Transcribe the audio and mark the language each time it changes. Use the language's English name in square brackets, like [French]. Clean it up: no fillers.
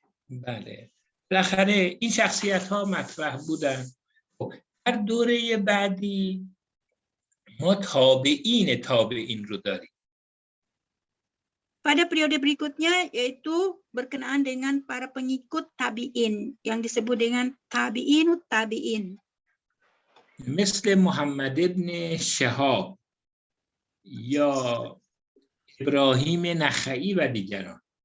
[Persian] بله، بالاخره این شخصیت ها مطرح بودن. در دوره بعدی ما تابعین رو داریم. [Indonesian] Pada periode berikutnya yaitu berkenaan dengan para pengikut tabi'in yang disebut dengan tabi'inut tabi'in. [Persian] مثل محمد ابن شهاب یا ابراهیم نخعی و دیگران.